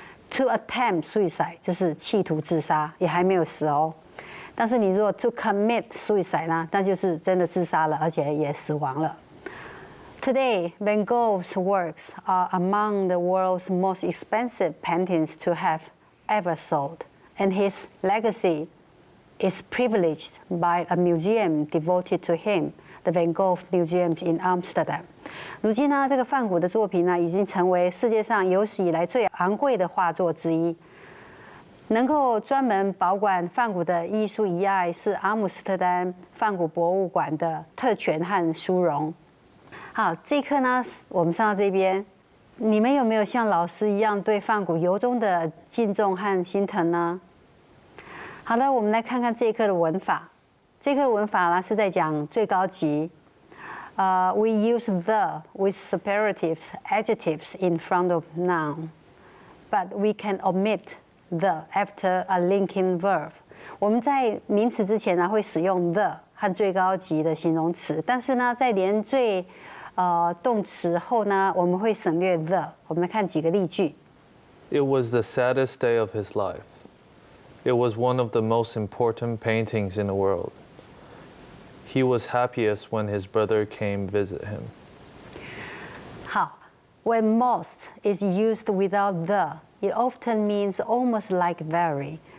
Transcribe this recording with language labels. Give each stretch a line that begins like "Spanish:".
English: To attempt suicide
Chinese: 就是企图自杀，也还没有死哦。但是你如果
English: to commit suicide
Chinese: 呢，那就是真的自杀了，而且也死亡了。
English: Today, Van Gogh's works are among the world's most expensive paintings to have ever sold, and his legacy is privileged by a museum devoted to him, the Van Gogh Museum in Amsterdam.
Chinese: 如今呢，这个梵谷的作品呢，已经成为世界上有史以来最昂贵的画作之一。能够专门保管梵谷的艺术遗骸，是阿姆斯特丹梵谷博物馆的特权和殊荣。好，这一课呢，我们上到这边，你们有没有像老师一样对梵谷由衷的敬重和心疼呢？好的，我们来看看这一课的文法。这一课的文法呢是在讲最高级。
English: We use the with superlatives, adjectives in front of noun, but we can omit the after a linking verb.
Chinese: 我们在名词之前呢会使用 the 和最高级的形容词，但是呢在连缀动词后呢我们会省略 the。我们来看几个例句。
English: It was the saddest day of his life. It was one of the most important paintings in the world. He was happiest when his brother came visit him. 好 ，When most is used without the, it often means almost like very.